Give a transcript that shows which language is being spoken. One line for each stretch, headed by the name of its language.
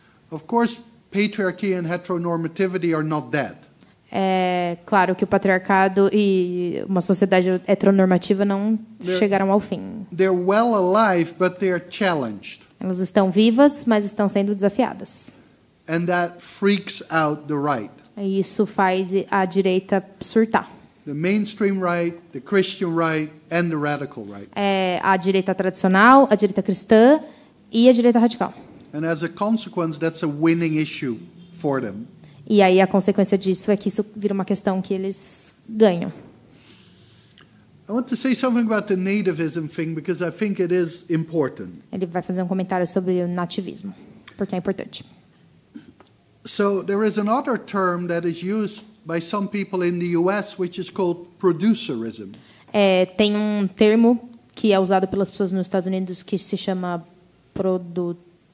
English: Of course, patriarchy and heteronormativity are not dead.
Portuguese: É claro que o patriarcado e uma sociedade heteronormativa não chegaram ao fim.
English: They're well alive, but they're challenged.
Portuguese: Elas estão vivas, mas estão sendo desafiadas.
English: And that freaks out the right.
Portuguese: E isso faz a direita surtar.
English: The mainstream right, the Christian right, and the radical right.
Portuguese: A direita tradicional, a direita cristã e a direita radical.
English: And as a consequence, that's a winning issue for them.
Portuguese: E aí a consequência disso é que isso vira uma questão que eles ganham.
English: I want to say something about the nativism thing because I think it is important.
Portuguese: Ele vai fazer um comentário sobre o nativismo, porque é importante.
English: So there is another term that is used by some people in the US which is called producerism.
Portuguese: Tem um termo que é usado pelas pessoas nos Estados Unidos que se chama produtivismo.